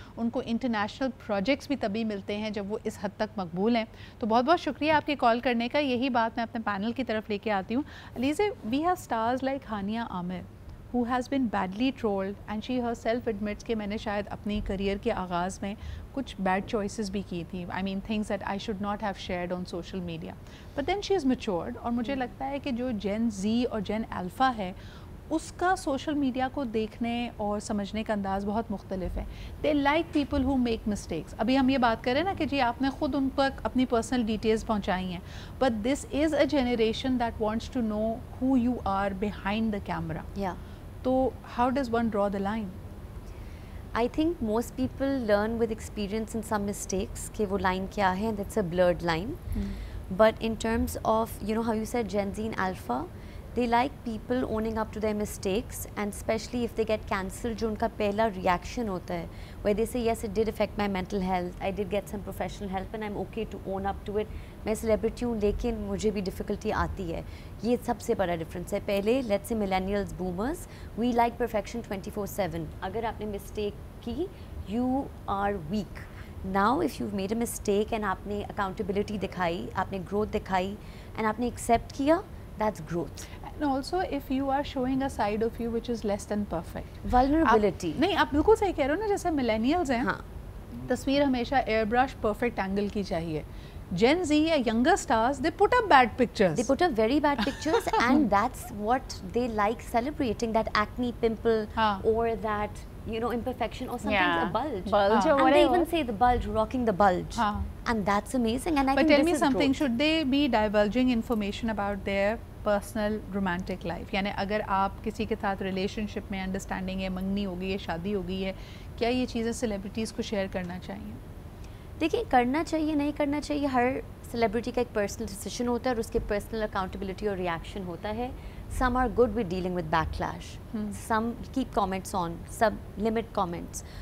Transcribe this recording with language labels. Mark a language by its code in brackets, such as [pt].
[ur] ان کو international projects بھی تبھی ملتے ہیں جب وہ اس حد تک مقبول ہیں. تو بہت بہت شکریہ آپ کے کال کرنے کا. یہی بات میں اپنے پینل کی طرف لے کے آتی ہوں. Alizeh, [en] we have stars like [ur] Hania Amir [en] who has been badly trolled and she herself admits [ur] کہ میں نے شاید اپنی کریئر کے آغاز میں کچھ بیڈ چوائسیز بھی کی تھی. [en] I mean things that I should not have shared on social media. But then she is matured. [ur] اور مجھے لگتا ہے کہ جو جین زی اور جین الفا ہے اس کا سوشل میڈیا کو دیکھنے اور سمجھنے کا انداز بہت مختلف ہے. [en] They like people who make mistakes. [ur] ابھی ہم یہ بات کریں نا کہ جی آپ نے خود ان تک اپنی پرسنل ڈیٹیلز پہنچائی ہیں, [en] but this is a generation that wants to know who you are behind the camera. Yeah. So how does one draw the line? I think most people learn with experience and some mistakes [ur] کہ وہ line کیا ہے, [en] and that's a blurred line. But in terms of, you know how you said Gen Z and Alpha, they like people owning up to their mistakes, and especially if they get cancelled, [ur] جو ان کا پہلا reaction ہوتا ہے [en] where they say yes it did affect my mental health, I did get some professional help and I'm okay to own up to it. [ur] میں celebrity ہوں لیکن مجھے بھی difficulty آتی ہے. یہ سب سے بڑا difference ہے. [en] پہلے let's say millennials, boomers, we like perfection 24/7. [ur] اگر آپ نے mistake کی [en] you are weak. Now if you've made a mistake and [ur] آپ نے accountability دکھائی, آپ نے growth دکھائی [en] and [ur] آپ نے accept کیا, [en] that's growth. And also if you are showing a side of you which is less than perfect. Vulnerability. [ur] نہیں آپ بالکل صحیح کہہ رہے ہو نا, جیسے millennials ہیں, ہاں, تصویر ہمیشہ ایئر برش پرفیکٹ اینگل کی چاہیے. [en] Gen Z یا younger stars, they put up bad pictures. they put up very bad pictures and that's what they like celebrating, that acne pimple or that, you know, imperfection or sometimes a bulge. Bulge or And whatever. they even say the bulge, rocking the bulge. And that's amazing. And I But think tell this me is something, growth. should they be divulging information about their personal romantic life? [ur] یعنی اگر آپ کسی کے ساتھ relation شپ میں understanding ہے, منگنی ہو گئی ہے, شادی ہو گئی ہے, کیا یہ چیزیں سیلیبریٹیز کو شیئر کرنا چاہیے؟ دیکھیں, کرنا چاہیے نہیں کرنا چاہیے, ہر سیلیبریٹی کا ایک پرسنل ڈیسیشن ہوتا ہے اور اس کے پرسنل اکاؤنٹیبلٹی اور ریئیکشن ہوتا ہے. [en] Some are good with dealing with backlash, some keep comments on, سب limit comments.